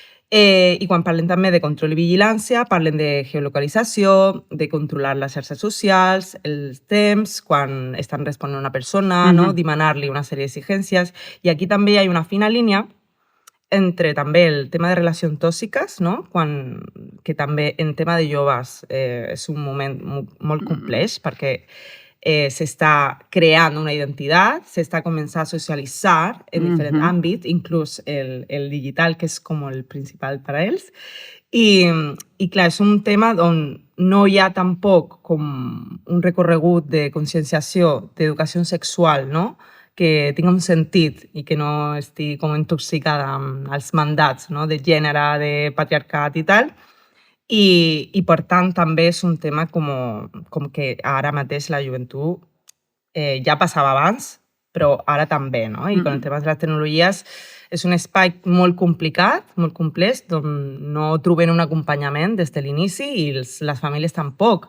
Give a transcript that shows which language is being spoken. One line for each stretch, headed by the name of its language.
Catalan: I quan parlem també de control i vigilància, parlem de geolocalització, de controlar les xarxes socials, els temps, quan estan responent a una persona, demanar-li una sèrie d'exigències. I aquí també hi ha una fina línia entre també el tema de relacions tòxiques, que també en tema de joves és un moment molt complex, perquè
Spanish: se está creando una identidad, se está comenzando a socializar en diferentes ámbitos, incluso el digital,
Catalan: que és com el principal per a ells. I clar, és un tema on no hi ha tampoc com un recorregut de conscienciació d'educació sexual, no? Que tinga un sentit i que no estigui com intoxicada amb els mandats, no? De gènere, de patriarcat i tal. I per tant també és un tema com que ara mateix la joventut ja passava abans, però ara també, no? I amb el tema de les tecnologies és un espai molt complicat, molt complex, on no trobem un acompanyament des de l'inici i les famílies tampoc.